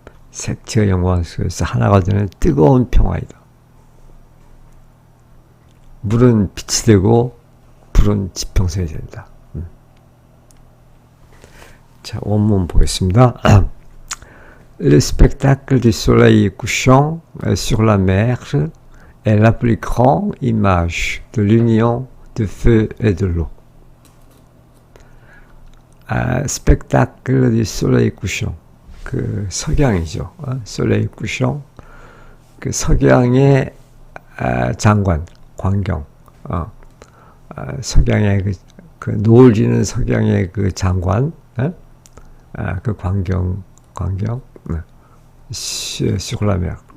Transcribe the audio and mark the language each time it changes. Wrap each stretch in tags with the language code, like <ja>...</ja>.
<ko>색채의 영광 속에서 하나가 되는 뜨거운 평화이다. 물은 빛이 되고 불은 지평선이 된다. 자, 원문 보겠습니다.</ko> <fr>Le spectacle du soleil couchant sur la mer est la plus grande image de l'union de feu et de l'eau. spectacle du soleil couchant,</fr> <ko>그 석양이죠.</ko> <fr>soleil couchant,</fr> <ko>그 석양의 장관, 광경, 석양의 그 노을 지는 석양의 그 장관, 그 광경, 시골라메.</ko>